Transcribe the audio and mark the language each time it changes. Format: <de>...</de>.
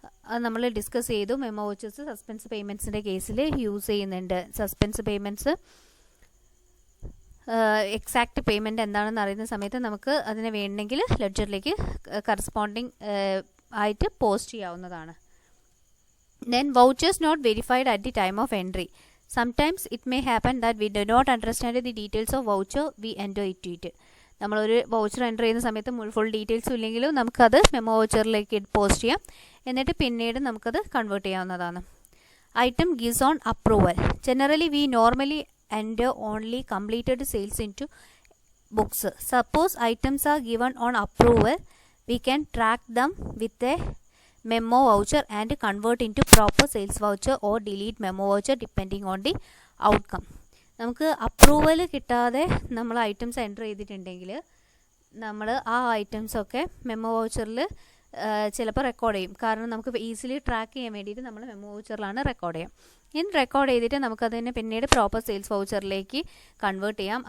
<ml>അത് നമ്മൾ ഡിസ്കസ് ചെയ്തു. മെമ്മോ വൗച്ചേഴ്സ് സസ്പെൻസ് പേയ്മെൻറ്റ്സിൻ്റെ കേസിൽ യൂസ് ചെയ്യുന്നുണ്ട്. സസ്പെൻസ് പേയ്മെൻറ്റ്സ് എക്സാക്റ്റ് പേയ്മെൻറ്റ് എന്താണെന്ന് അറിയുന്ന സമയത്ത് നമുക്ക് അതിനെ വേണമെങ്കിൽ ലെഡ്ജറിലേക്ക് കറസ്പോണ്ടിങ് ആയിട്ട് പോസ്റ്റ് ചെയ്യാവുന്നതാണ്.</ml> <en>Then vouchers not verified at the time of entry. Sometimes it may happen that we do not understand the details of voucher we enter into it.</en> <ml>നമ്മളൊരു voucher enter ചെയ്യുന്ന സമയത്ത് ഫുൾ ഡീറ്റെയിൽസും ഇല്ലെങ്കിലും നമുക്കത് memo വൗച്ചറിലേക്ക് post ചെയ്യാം. എന്നിട്ട് പിന്നീട് നമുക്കത് കൺവേർട്ട് ചെയ്യാവുന്നതാണ്.</ml> <en>Item gives on approval. Generally we normally enter only completed sales in to books. Suppose items are given on approval we can track them with a memo voucher and convert into proper sales voucher or delete memo voucher depending on the outcome.</en> <ml>നമുക്ക് approval കിട്ടാതെ നമ്മൾ items enter ചെയ്തിട്ടുണ്ടെങ്കിൽ നമ്മൾ ആ ഐറ്റംസൊക്കെ memo വൗച്ചറിൽ ചിലപ്പോൾ record ചെയ്യും. കാരണം നമുക്ക് ഈസിലി ട്രാക്ക് ചെയ്യാൻ വേണ്ടിയിട്ട് നമ്മൾ മെമ്മോ വൗച്ചറിലാണ് റെക്കോർഡ് ചെയ്യാം. ഇനി റെക്കോർഡ് ചെയ്തിട്ട് നമുക്കതിനെ പിന്നീട് പ്രോപ്പർ സെയിൽസ് വൗച്ചറിലേക്ക് കൺവേർട്ട് ചെയ്യാം.</ml>